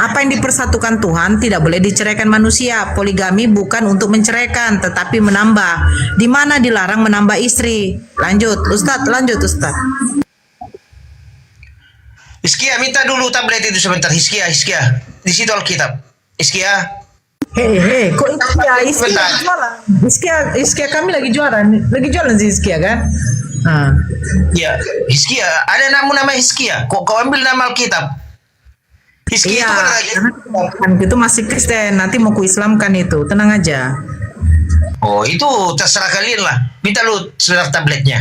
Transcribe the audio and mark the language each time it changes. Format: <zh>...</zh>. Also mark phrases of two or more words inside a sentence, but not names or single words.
<id>Apa yang dipersatukan Tuhan tidak boleh diceraikan manusia. Poligami bukan untuk menceraikan, tetapi menambah. Di mana dilarang menambah istri? Lanjut, Ustadz. Hiskia, minta dulu tablet itu sebentar. Hiskia. Di situ Alkitab. Hiskia. Hei, kok Hiskia kami lagi jualan sih Hiskia kan? Ya, Hiskia. Ada nama Hiskia. Kok kau ambil nama Alkitab? Hizki Iya, itu kan lagi. kan itu masih Kristen, nanti mau kuislamkan itu, tenang aja. Oh, itu terserah kalian lah. Minta lu surat tabletnya.</id>